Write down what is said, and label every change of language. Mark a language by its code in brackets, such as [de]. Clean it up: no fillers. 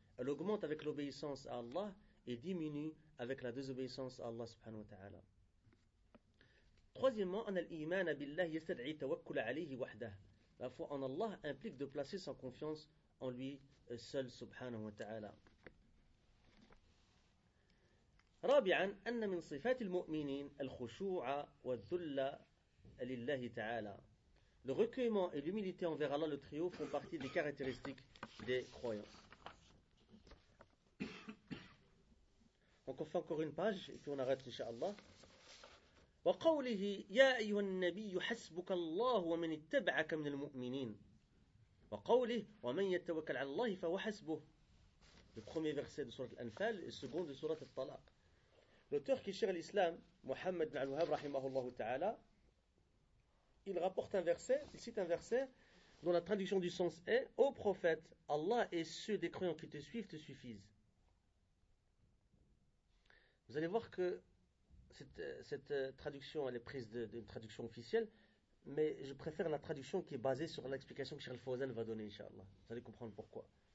[fr] Elle augmente avec l'obéissance à Allah et diminue avec la désobéissance à Allah subhanahu wa ta'ala. Troisièmement, [ar] أن الإيمان بالله يستدعي توكل عليه وحده. [fr] La foi en Allah implique de placer sa confiance en lui seul, subhanahu wa ta'ala. [ar] رابعاً أن من صفات المؤمنين الخشوع والذل لله تعالى. [fr] Le recueillement et l'humilité envers Allah le Trio font partie des caractéristiques des croyants. Donc on fait encore une page et puis on arrête, inshallah. [ar] وقوله يا أيها النبي حسبك الله ومن اتبعك من المؤمنين. وقوله ومن يتوكل على الله فهو حسبه. [fr] Le premier verset de sourate Al-Anfal et le second de sourate Al-Talaq. L'auteur qui cherche l'islam, Mohammed bin Al-Wahhab, rahimahullah ta'ala, il rapporte un verset, il cite un verset, dont la traduction du sens est « Ô prophète, Allah et ceux des croyants qui te suivent te suffisent. » Vous allez voir que cette traduction, elle est prise d'une traduction officielle, mais je préfère la traduction qui est basée sur l'explication que Cheikh Al-Fawzan va donner, inshallah. Vous allez comprendre pourquoi.